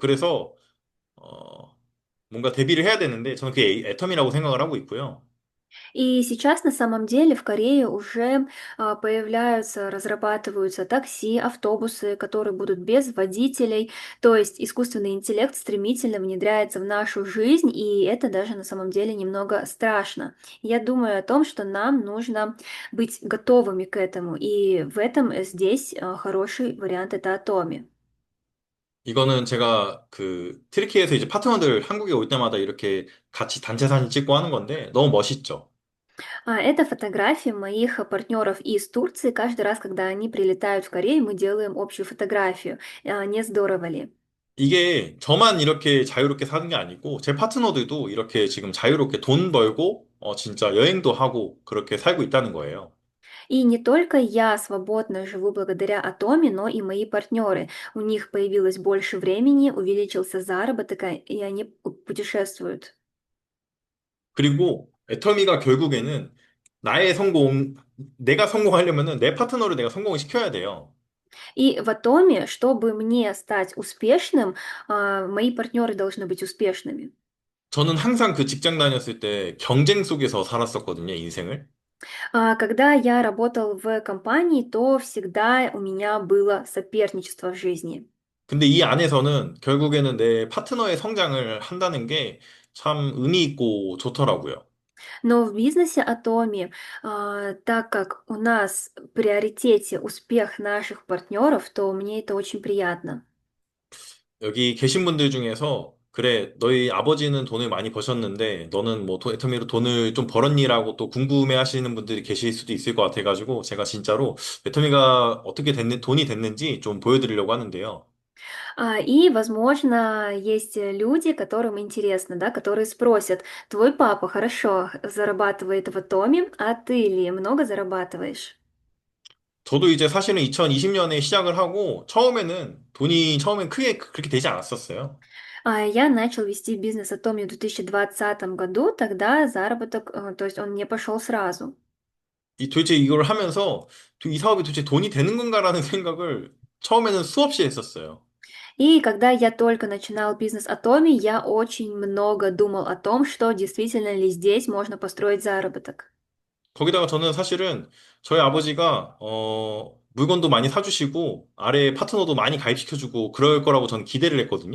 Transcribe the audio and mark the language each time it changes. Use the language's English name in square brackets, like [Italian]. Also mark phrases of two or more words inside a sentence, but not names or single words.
[Korean] 그래서 뭔가 대비를 해야 되는데 저는 그게 애텀이라고 생각을 하고 있고요. [Russian] И сейчас на самом деле в Корее уже появляются, разрабатываются такси, автобусы, которые будут без водителей. То есть искусственный интеллект стремительно внедряется в нашу жизнь, и это даже на самом деле немного страшно. Я думаю о том, что нам нужно быть готовыми к этому, и в этом здесь хороший вариант это Атоми. [Korean] 이거는 제가 트리키에서 이제 파트너들 한국에 올 때마다 이렇게 같이 단체 사진 찍고 하는 건데 너무 멋있죠. [Russian] Это фотографии моих партнеров из Турции. Каждый раз, когда они прилетают в Корею, мы делаем общую фотографию. Не здорово ли? [Korean] 이게 저만 이렇게 자유롭게 사는 게 아니고 제 파트너들도 이렇게 지금 자유롭게 돈 벌고 진짜 여행도 하고 그렇게 살고 있다는 거예요. [Russian] И не только я свободно живу благодаря Атоме, но и мои партнеры. У них появилось больше времени, увеличился заработок, и они путешествуют. [Korean] 그리고 애터미가 결국에는 나의 성공, 내가 성공하려면은 내 파트너를 내가 성공을 시켜야 돼요. [Russian] И в Атоме, чтобы мне стать успешным, мои партнеры должны быть успешными. [Korean] 저는 항상 그 직장 다녔을 때 경쟁 속에서 살았었거든요, 인생을. [Russian] Когда я работал в компании, то всегда у меня было соперничество в жизни. [Korean] 근데 이 안에서는 결국에는 내 파트너의 성장을 한다는 게 참 의미 있고 좋더라고요. [Russian] Но в бизнесе Атоми, так как у нас в приоритете успех наших партнеров, то мне это очень приятно. [Korean] 여기 계신 분들 중에서 그래, 너희 아버지는 돈을 많이 버셨는데 너는 뭐 애터미로 돈을 좀 벌었니라고 또 궁금해 하시는 분들이 계실 수도 있을 것 같아가지고 제가 진짜로 애터미가 어떻게 돈이 됐는지 좀 보여드리려고 하는데요. [Russian] И, возможно, есть люди, которым интересно, да, которые спросят, твой папа хорошо зарабатывает в Атоме, а ты ли много зарабатываешь? [Korean] 저도 이제 사실은 2020년에 시작을 하고 처음에는 돈이 처음엔 크게 그렇게 되지 않았었어요. [Russian] Я начал вести бизнес Atomi в 2020 году, тогда заработок, то есть он не пошел сразу. [Korean] 이 도대체 이걸 하면서 이 사업이 도대체 돈이 되는 건가라는 생각을 처음에는 수없이 했었어요. [Russian] И когда я только начинал бизнес Atomi, я очень много думал о том, что действительно ли здесь можно построить заработок. [Korean] 거기다가 저는 사실은 저희 아버지가 물건도 많이 사주시고 아래 파트너도 많이 가입시켜주고 그럴 거라고 저는 기대를 했거든요.